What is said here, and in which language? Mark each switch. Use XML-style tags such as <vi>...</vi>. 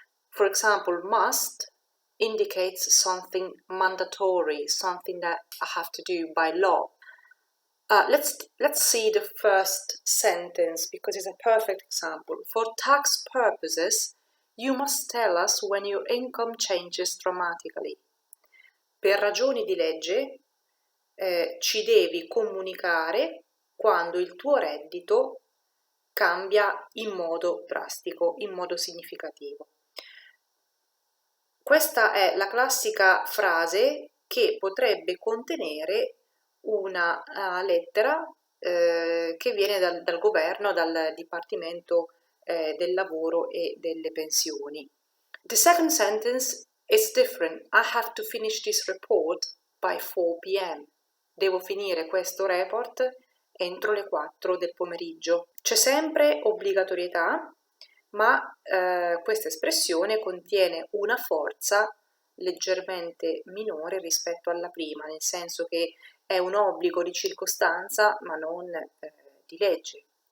<en>For example, must indicates something mandatory, something that I have to do by law. Let's see the first sentence because it's a perfect example. For tax purposes, you must tell us when your income changes dramatically.</en> <it>Per ragioni di legge ci devi comunicare quando il tuo reddito cambia in modo drastico, in modo significativo. Questa è la classica frase che potrebbe contenere una lettera che viene dal governo, dal Dipartimento del Lavoro e delle Pensioni.</it> <en>The second sentence is different. I have to finish this report by 4 p.m.</en> <it>Devo finire questo report entro le 4 del pomeriggio. C'è sempre obbligatorietà, ma questa espressione contiene una forza leggermente minore rispetto alla prima, nel senso che è un obbligo di circostanza ma non di legge.</it>